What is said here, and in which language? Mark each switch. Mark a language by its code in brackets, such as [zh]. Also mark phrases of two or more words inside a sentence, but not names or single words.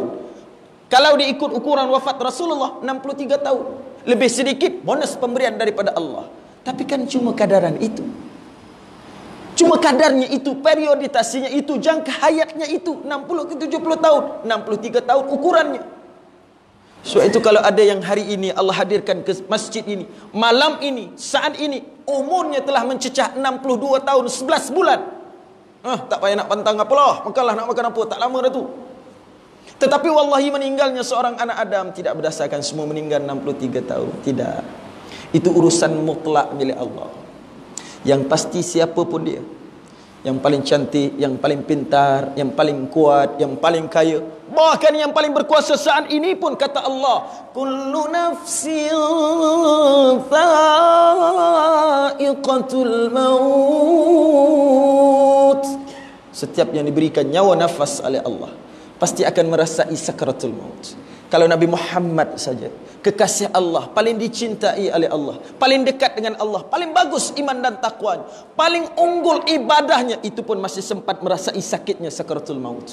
[ms] Kalau diikut ukuran wafat Rasulullah 63 tahun, lebih sedikit bonus pemberian daripada Allah. Tapi kan cuma kadaran itu. Cuma kadarnya itu, periodisasinya itu, jangka hayatnya itu 60 ke 70 tahun, 63 tahun ukurannya. Sebab itu kalau ada yang hari ini Allah hadirkan ke masjid ini, malam ini, saat ini, umurnya telah mencecah 62 tahun 11 bulan. Tak payah nak pantang apalah, makalah nak makan apa, tak lama dah tu. Tetapi wallahi meninggalnya seorang anak Adam tidak berdasarkan semua meninggal 63 tahun. Tidak. Itu urusan mutlak milik Allah. Yang pasti siapa pun dia, yang paling cantik, yang paling pintar, yang paling kuat, yang paling kaya, bahkan yang paling berkuasa saat ini pun, kata Allah, [ar] كل نفس ذائقة الموت. [ms] Setiap yang diberikan nyawa nafas oleh Allah pasti akan merasai sakaratul maut. Kalau Nabi Muhammad saja, kekasih Allah, paling dicintai oleh Allah, paling dekat dengan Allah, paling bagus iman dan taqwa, paling unggul ibadahnya, itu pun masih sempat merasai sakitnya sakaratul maut.